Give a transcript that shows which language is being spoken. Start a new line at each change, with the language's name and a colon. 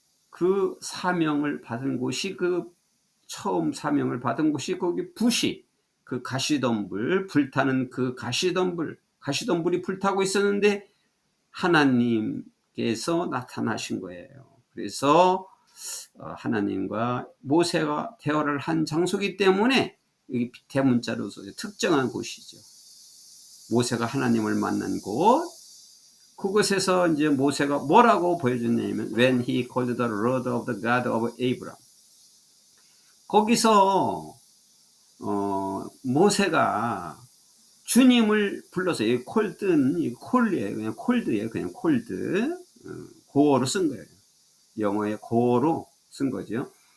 Korean: 그 사명을 받은 곳이 그 처음 사명을 받은 곳이 거기 부시, 그 가시덤불, 불타는 그 가시덤불이 불타고 있었는데 하나님께서 나타나신 거예요. 그래서 하나님과 모세가 대화를 한 장소이기 때문에 여기 대문자로 특정한 곳이죠. 모세가 하나님을 만난 곳, 그곳에서 이제 모세가 뭐라고 보여줬냐면
English: when he called the Lord of the God of Abraham.
Korean: 거기서 모세가 주님을 불러서 이 콜드는 이 콜이에요. 그냥 콜드예요. 그냥 콜드. 고어로 쓴 거예요. 영어의 고어로 쓴 거죠.